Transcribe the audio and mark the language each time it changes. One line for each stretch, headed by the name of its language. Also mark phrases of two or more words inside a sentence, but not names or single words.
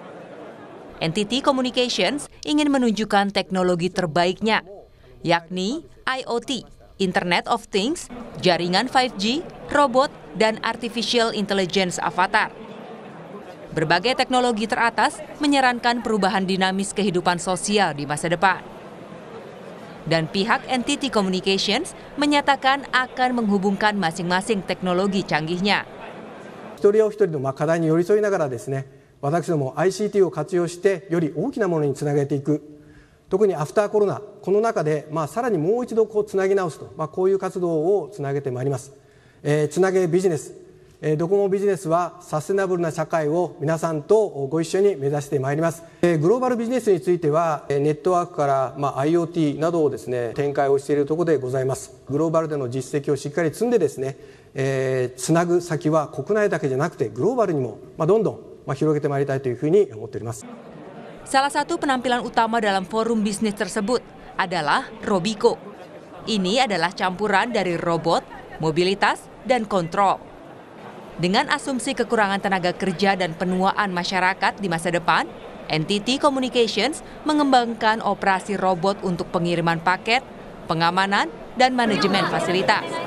Indonesian: NTT Communications ingin menunjukkan teknologi terbaiknya, yakni IoT,
English: Internet of Things,
Indonesian: jaringan 5G, robot, dan
English: Artificial Intelligence Avatar.
Indonesian: Berbagai teknologi teratas menyarankan perubahan dinamis kehidupan sosial di masa depan. Dan pihak NTT Communications menyatakan akan menghubungkan masing-masing teknologi canggihnya.
Japanese: 一人お一人の課題に寄り添いながらですね、私ども ICT を活用してより大きなものにつなげていく、特にアフターコロナ、この中でさらにもう一度つなぎ直すと、こういう活動をつなげてまいります。つなげビジネス、ドコモビジネスはサステナブルな社会を皆さんとご一緒に目指してまいります。グローバルビジネスについてはネットワークから、IoT などをですね展開をしているところでございます。グローバルでの実績をしっかり積んでですね、つなぐ先は国内だけじゃなくてグローバルにもどんどん広げてまいりたいというふうに思っております。
Indonesian: Salah satu penampilan utama dalam forum bisnis tersebut adalah Robico. Ini adalah campuran dari robot, mobilitas, dan kontrol. Dengan asumsi kekurangan tenaga kerja dan penuaan masyarakat di masa depan, NTT Communications mengembangkan operasi robot untuk pengiriman paket, pengamanan, dan manajemen fasilitas.